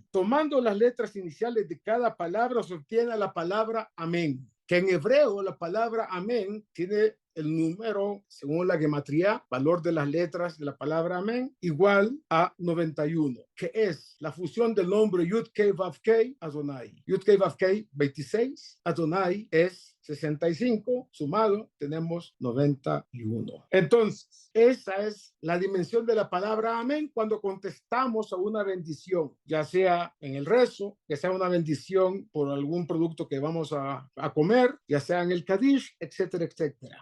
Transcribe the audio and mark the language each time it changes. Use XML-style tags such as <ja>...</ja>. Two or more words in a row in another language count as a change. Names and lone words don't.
<es>Tomando las letras iniciales de cada palabra se obtiene la palabra amén, que en hebreo la palabra amén tiene el número, según la gematría, valor de las letras de la palabra amén, igual a 91, que es la fusión del nombre Yud-Kei Vav-Kei, Adonai. Yud-Kei Vav-Kei, 26, Adonai es 65, sumado tenemos 91. Entonces, esa es la dimensión de la palabra amén cuando contestamos a una bendición, ya sea en el rezo, ya sea una bendición por algún producto que vamos a comer, ya sea en el Kadish, etcétera, etcétera.</es>